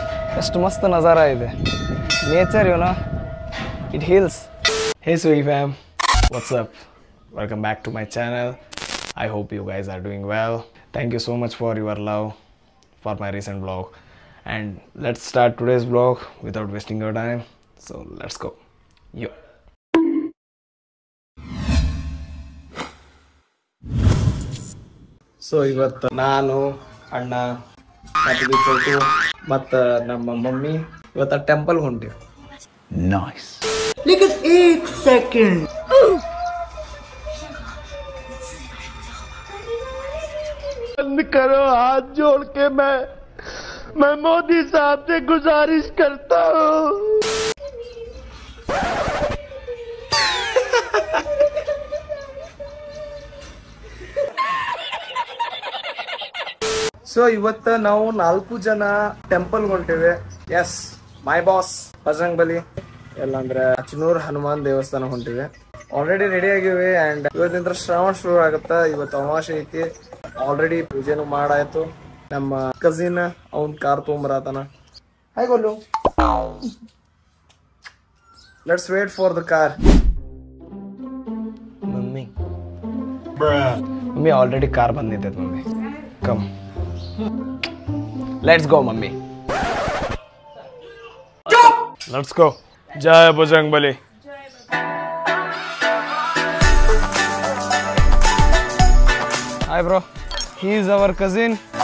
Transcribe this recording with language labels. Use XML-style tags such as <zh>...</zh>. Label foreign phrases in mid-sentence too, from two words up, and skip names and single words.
<kn>ಎಷ್ಟು</kn> <hi>मस्त नज़ारा</hi> <kn>ಇದೆ.</kn> <en>Nature, it heals. Hey Swiggy fam, what's up? Welcome back to my channel. I hope you guys are doing well. Thank you so much for your love for my recent vlog. And let's start today's vlog without wasting your time. So let's go. Yo.</en> <kn>So ಇವತ್ತು ನಾನು ಅಣ್ಣ ಮತ್ತು ನಮ್ಮ ಮಮ್ಮಿ ಇವತ್ತು ಟೆಂಪಲ್ ಹೊಂಟಿವಿ.</kn> <en>Nice.</en> <hi>लेकिन एक सेकंड बंद करो, हाथ जोड़ के मैं मोदी साहब से गुजारिश करता हूँ.</hi> <kn>ಸೊ ಇವತ್ತು ನಾವು 4 ಜನ ಟೆಂಪಲ್ ಹೊಂಟಿವೆ.</kn> <en>Yes, my boss</en> <kn>ಬಜರಂಗ್ ಬಲಿ, ಎಲ್ಲಂದ್ರೆ ಅಚನೂರ್ ಹನುಮಾನ್ ದೇವಸ್ಥಾನ ಹೊಂಟಿವೆ. ಆಲ್ರೆಡಿ ರೆಡಿ ಆಗಿವೆ. ಅಂಡ್ ಇವತ್ತಿಂದ ಶ್ರಾವಣ ಶುರು ಆಗುತ್ತಾ. ಇವತ್ತು ಅಮಾವಾಸ್ಯೆ ಐತಿ. ಆಲ್ರೆಡಿ ಪೂಜೆನು ಮಾಡಾಯ್ತು. ನಮ್ಮ ಕಸಿನ್ ಅವನ್ ಕಾರ್ ತೊಗೊಂಬರತಾನ.</kn> <en>Hi Golu, let's wait for the car.</en> <kn>ಮಮ್ಮಿ ಆಲ್ರೆಡಿ ಕಾರ್ ಬಂದಿದೆ.</kn> <en>mummy come, let's go mummy. Let's go. Jai Bajrang Bali. Hi bro, he is our cousin.</en>